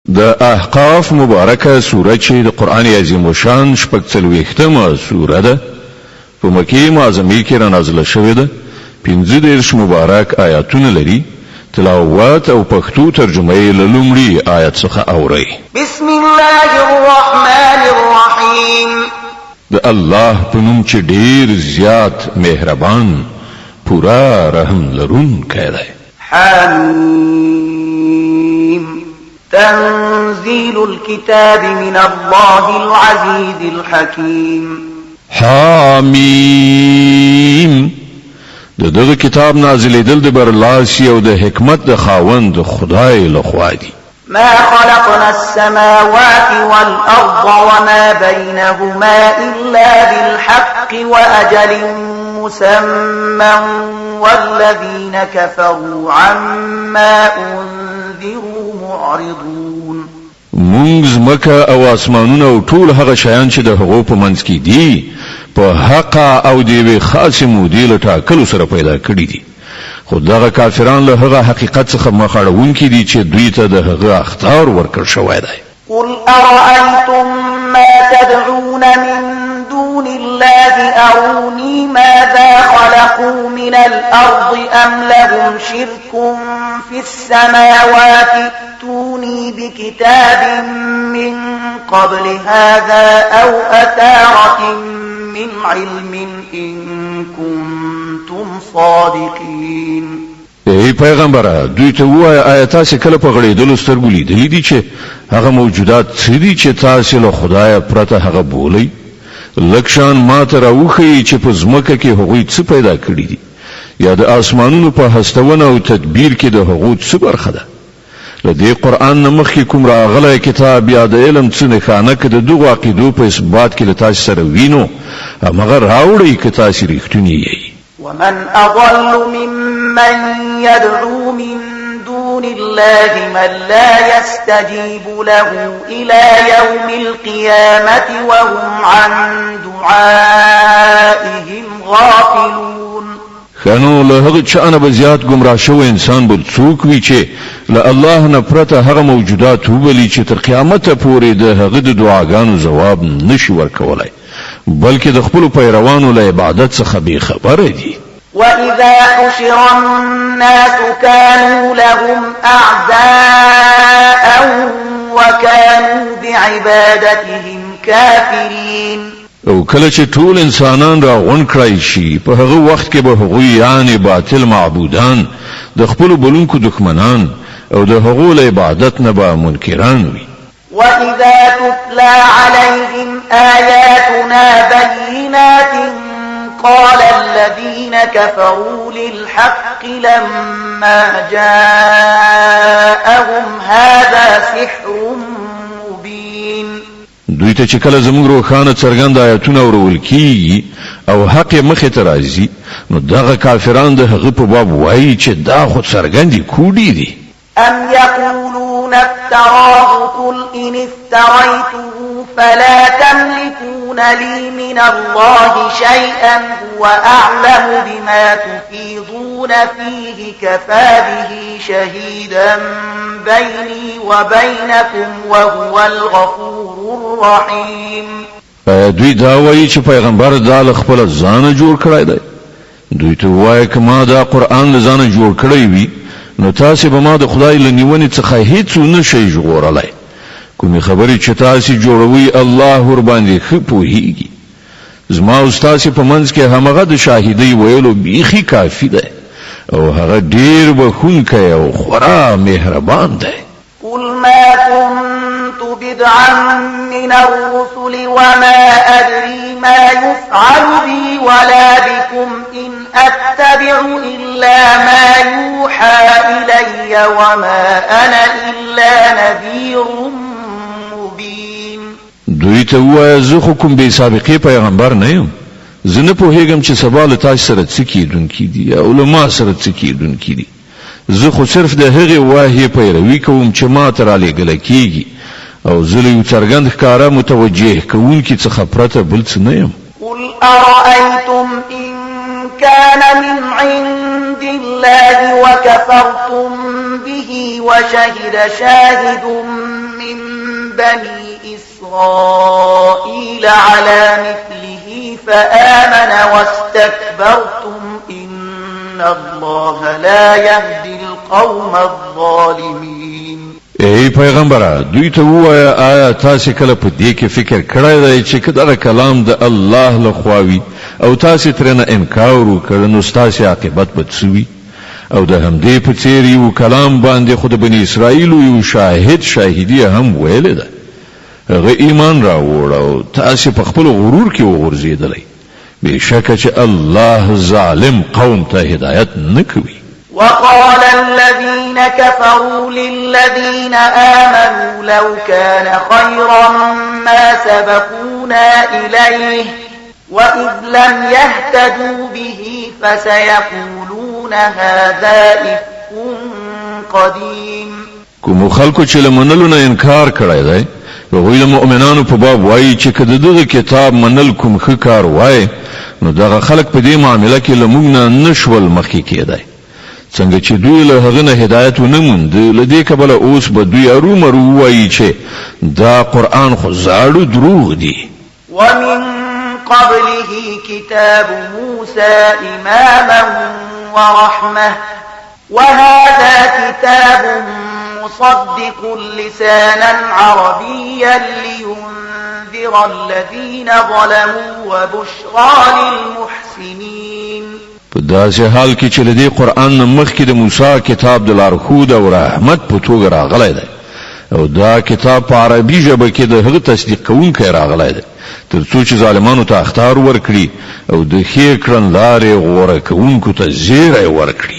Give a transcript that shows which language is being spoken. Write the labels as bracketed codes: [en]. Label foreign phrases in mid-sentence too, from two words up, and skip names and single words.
[ps] د احقاف مبارکه سوره چې د قران عظیم الشان شپږ څلوېښتمه سوره ده په مکه معظمه کې را نازله شوې ده 15 مبارک آیاتونه لري تلاوت او پښتو ترجمه یې له لومړي آیت څخه اورئ [ar] بسم الله الرحمن الرحیم [ps] د الله په نوم چې ډیر زیات مهربان پورا رحم لرونکی دی [ar] حمیم تنزيل الكتاب من الله العزيز الحكيم [ps] حمیم دغه کتاب نازلېدل د برلاسی او د حکمت د خاوند خدای لخوا دی [ar] ما خلقنا السماوات والأرض وما بينهما إلا بالحق وأجل مسمى والذين كفروا عما أنذروا معرضون [ps] مونږ زمکه او اسمانونه او ټول هغه شیان چې د هغو په منځ کې دي په حق او دی خاص مودې له ټاکلو سره پیدا کړی دي خو دغه کافران له هغه حقیقت څخه مخ اړوونکي دي چې دوی ته د هغه اخطار ورکړ شوی دی [ar] قل أرأيتم ما تدعون من دون الله أروني ماذا خلقوا من الأرض أم لهم شرك في السماوات ائتوني بكتاب من قبل هذا أو أثارة من علم إن كنتم صادقين [ps] ای پیغمبره دوی ته وایي آیات کله په غړېدلو سترګو لیدلې دي چې هغه موجودات څه دي چې تاسو له خدای پرته هغه بولئ لکشان ما ته راوخی چې په ځمکه کې هغوی څه پیدا کړی دي یا د آسمانونو په هستونه او تدبیر کې د هغو څه برخه ده له دې قرآن نه مخکې کوم راغلی کتاب یا د علم څه نښانه که د دغو عقیدو په اثبات کې له تاسو سره وینو همغه راوړئ که تاسو رښتونی یئ [ar] ومن أضل ممن يدعو من دون الله من لا يستجيب له إلى يوم القيامة وهم عن دعائهم غافلون [ps] خنو له هغه چانه به زیات گمراه شو انسان بل څوک وی چې له الله نه پرته هغه موجودات وبلی چې تر قیامت پورې د هغه د دعاګانو جواب نشي ورکولای بلکې د خپل پیروانو له عبادت څخه به خبره دي [ar] وإذا حشر الناس كانوا لهم أعداء وكانوا بعبادتهم كافرين [ps] او کله چې ټول انسانان را غون کړی شي په هغه وخت کې به هغوی یعنی باطل معبودان د خپل بلونکو دښمنان او د هغو له عبادت نه به منکران وي [ar] وإذا تتلى عليهم آياتنا بينات قال الذين كفروا للحق لما جاءهم هذا سحر مبين [ps] دوی ته چې کله زموږ روښانه څرګند آیاتونه ورول کیږي او حق مخې ته راځي نو دغه کافران د هغه په باب وایي چې دا خو څرګندې کوډې دي [ar] أم يقولون افتراه قل إن افتريته فلا تملكون لي من الله شيئا هو أعلم بما تفيضون فيه كفى به شهيدا بيني وبينكم وهو الغفور الرحيم [ps] دوی دا وایي چې پیغمبر دا له خپل ځانه جوړ کړی دی دوی ته وایي که ما دا قرآن له ځانه جوړ کړی وي نو تاسو به ما د خدای له نیونې څخه هیڅ نشئ ژغورلی کومې خبرې چې تاسو جوړوي الله ور باندې ښه پوهیږي زما او ستاسو په منځ کې همغه د شاهدۍ ویلو بیخي کافي دی او هغه ډیر بخښونکی او خورا مهربان دی [ar] قل ما كنت بدعا من الرسل وما أدري ما يفعل بي ولا بكم إن أتبع إلا ما يوحى إلي وما أنا إلا نذير مبين [ps] دوی ته وایه زه خو کوم بې سابقې پیغمبر نه یم زه نه پوهېږم چې سبا له تاسو سره څه کېدونکي دي او له ما سره څه کېدونکي دي زه خو صرف د هغې واهیې پیروي کوم چې ما ته رالیږله کېږي او زه له یو څرګند ښکاره متوجه کوونکي څخه پرته بل څه نه یم [ar] قل أرأيتم إن كان من عند الله وكفرتم به وشهد شاهد من بني إسرائيل على مثله فآمن واستكبرتم إن الله لا يهدي القوم الظالمين. [ps] ای پیغمبره دوی ته وایا آیا تاسو کله په دې کې فکر کړی دی چې کله کلام د الله لخواوي او تاسو ترنه انکار وکړ نو تاسو عاقبت بدسوي او د همدې په څیر یو کلام باندې خود بنی اسرائیل یو شاهدی هم ویل ده هغه ایمان راوړ او تاسو په خپل غرور کې وغورځیدلې بشکه چې الله ظالم قوم ته هدایت نکوي. [ar] وقال الذين كفروا للذين آمنوا لو كان خيرا ما سبقونا إليه وإذ لم يهتدوا به فسيقولون هذا إفك قديم. [ps] کوم خلکو چې لمنلو نه انکار کړی دی هغوی د مؤمنانو په باب وایي چې که دغه کتاب منل کوم ښه کار وای نو دغه خلک په دې معامله کې له موږ نه نشول مخکې کېدای څنګه چې دوی له هغه نه هدایت ونه موند له دې کبله اوس به دوی ارومرو وایي چې دا قرآن خو زاړه دروغ دي. [ar] ومن قبله كتاب موسى إماما ورحمة وهذا كتاب مصدق لسانا عربيا لينذر الذين ظلموا وبشرى للمحسنين. [ps] په داسې حال کې چې د دې قرآن نه مخکې د موسی کتاب د لارښود او رحمت په توګه راغلی دی او دا کتاب په عربي ژبه کې د هغه تصدیق کوونکی راغلی دی تر څو چې ظالمانو ته اخطار ورکړي او د ښې کړنلارې غوره کوونکو ته زیری ورکړي.